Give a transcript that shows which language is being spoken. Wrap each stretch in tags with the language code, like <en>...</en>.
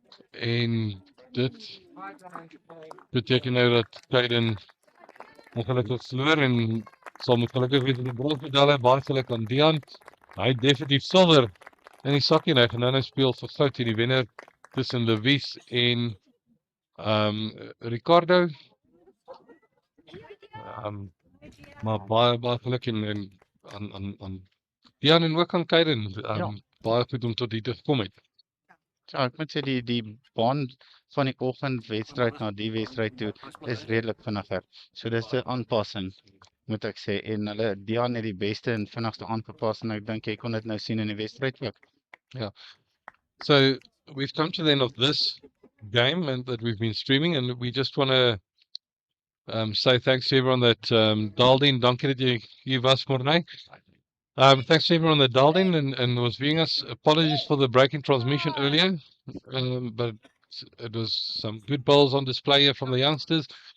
<af>En dit beteken nou dat Klein ongelukkig verloor en sal moet gelukkig wees met die bronsmedalje, baie geluk aan Dion. Hy het definitief silwer in die sakkie en hy gaan nou speel vir goud in die wenner tussen Levis en Ricardo. Maar baie geluk en aan Dion en ook aan Kaiden. Baie goed om tot hier te gekom het. Ja, ek moet sê die baan van die oggendwedstryd na die wedstryd toe is redelik vinniger. So dis 'n aanpassing, moet ek sê. En hulle Dion het die beste en vinnigste aangepas en ek dink jy kon dit nou sien in die wedstryd ook.</af> <en>Yeah. So we've come to the end of this game and that we've been streaming, and we just want to say thanks to everyone that dialed in.</en> <af>Dankie dat jy was Morney.</af> <en>Thanks to everyone that dialed in and was viewing us. Apologies for the break in transmission earlier, but it was some good bowls on display here from the youngsters.</en>